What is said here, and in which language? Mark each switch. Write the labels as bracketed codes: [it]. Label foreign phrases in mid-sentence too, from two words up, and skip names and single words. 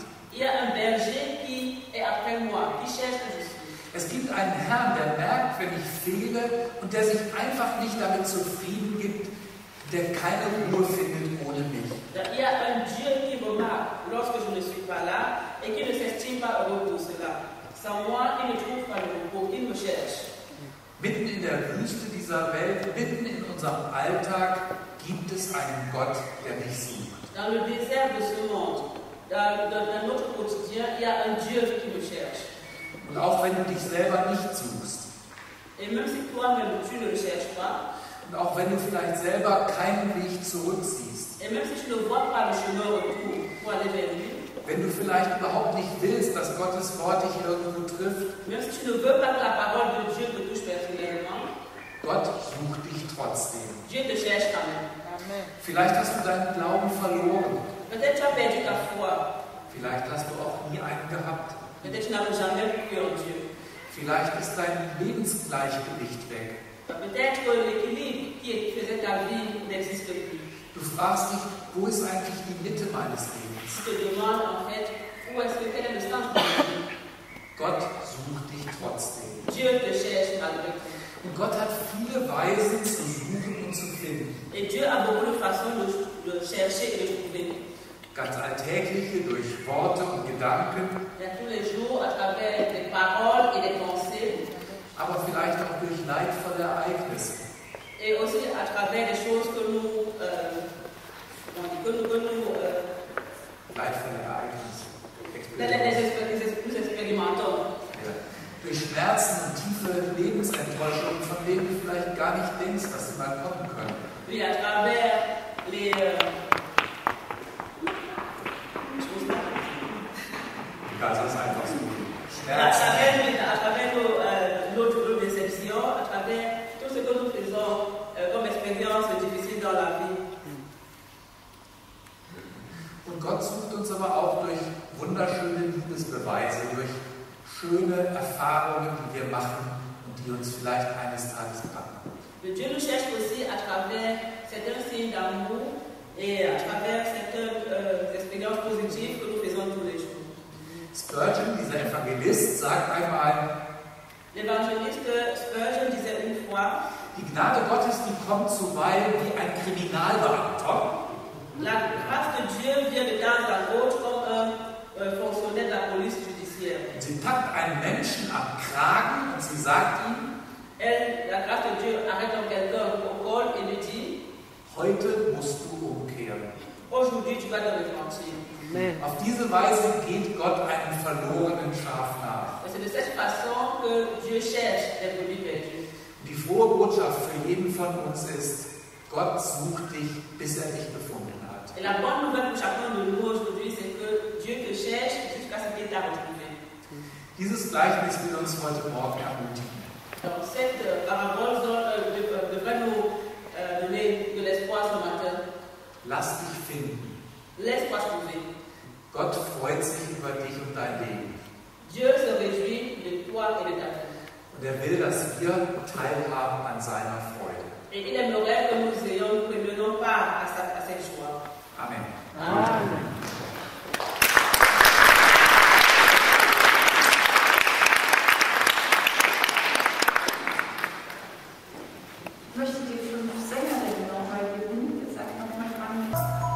[fr] Il y a un berger qui est après moi, qui cherche que je suis. [de] Es gibt einen Herrn, der merkt, wenn ich fehle und der sich einfach nicht damit zufrieden gibt, der keine Ruhe findet ohne mich. [fr] Il y a un Dieu qui remarque lorsque je ne suis pas là et qui ne s'estime pas heureux pour cela. Sans moi, il ne trouve pas le repos, il me cherche. [de] Mitten in der Wüste dieser Welt, mitten in unserem Alltag, gibt es einen Gott, der mich sucht. [fr] Dans le désert de ce monde, dans notre quotidien, il y a un Dieu qui me cherche. [de] Und auch wenn du dich selber nicht suchst, [fr] Et même si toi-même tu ne le cherches pas, [de] und auch wenn du vielleicht selber keinen Weg zurücksiehst, [fr] et même si tu ne vois pas le chemin retour pour aller vers lui, [de] wenn du vielleicht überhaupt nicht willst, dass Gottes Wort dich irgendwo trifft, [fr] même si tu ne veux pas que la parole de Dieu te touche personnellement, [de] Gott sucht dich trotzdem. [fr] Dieu te cherche quand même. [de] Vielleicht hast du deinen Glauben verloren. [fr] Peut-être tu as perdu ta foi, [de] Vielleicht hast du auch nie einen gehabt. [fr] peut-être tu n'as jamais cru en Dieu. [de] Vielleicht ist dein Lebensgleichgewicht weg. [fr] Peut-être que l'équilibre qui faisait ta vie n'existe plus. [de] Du fragst dich, wo ist eigentlich die Mitte meines Lebens? [fr] Tu te demandes en fait quel est le sens de ta vie. [de] Gott sucht dich trotzdem. [fr] Dieu te cherche malgré tout. [de] Und Gott hat viele Weisen zu suchen und zu finden. [fr] Et Dieu a beaucoup de façons de chercher et de trouver. [de] Ganz alltägliche durch Worte und Gedanken, [fr] Il y a tous les jours à travers des paroles et des pensées. [de] aber vielleicht auch durch leidvolle Ereignisse. [fr] Et aussi à travers des choses que nous, [de] Leidvolle Ereignisse. [fr] nous expérimentons. [de] Ja. Durch Schmerzen und tiefe Lebensenttäuschungen, von denen du vielleicht gar nicht denkst, dass sie mal kommen können. [fr] Oui, à travers les [de] Das ist einfach so. [fr] à [de] Schmerzen. [fr] travers nos déceptions, à travers tout ce que nous faisons comme expérience difficile dans la vie. [de] Und Gott sucht uns aber auch durch wunderschöne Liebesbeweise, durch schöne Erfahrungen, die wir machen und die uns vielleicht eines Tages packen. [fr] Dieu nous cherche aussi à travers certains signes d'amour et à travers certaines expériences positives que nous faisons tous les jours. [de] Spurgeon, dieser Evangelist, sagt einmal, [fr] L'évangéliste Spurgeon disait une fois, [de] die Gnade Gottes, die kommt zuweilen wie ein Kriminalbeamter, [fr] la grâce de Dieu vient de temps à autre comme un fonctionnaire de la police judiciaire. [de] sie packt einen Menschen am Kragen und sie sagt ihm, [fr] La grâce de Dieu arrête donc quelqu'un au col et lui dit, [de] heute musst du umkehren. [fr] aujourd'hui tu vas te repentir. [de] Auf diese Weise geht Gott einem verlorenen Schaf nach. [fr] Et c'est de cette façon que Dieu cherche les brebis perdues. [de] Die frohe Botschaft für jeden von uns ist, Gott sucht dich, bis er dich gefunden hat. [fr] Et la bonne nouvelle pour chacun de nous aujourd'hui, c'est que Dieu te cherche jusqu'à ce qu'il t'a retrouvé. [de] Dieses Gleichnis will uns heute Morgen ermutigen. [fr] Donc cette parabole devrait nous donner de l'espoir ce matin. [de] Lass dich finden. [fr] Laisse-toi trouver. [de] Gott freut sich über dich und dein Leben. [fr] Dieu se réjouit de toi et de ta vie. [de] Und er will, dass wir teilhaben an seiner Freude. [fr] Et il aimerait que nous prenions part à cette joie. [de] Amen. [fr] Amen. [de] Ich möchte die 5 Sängerinnen nochmal bitten. Ihr seid nochmal dran.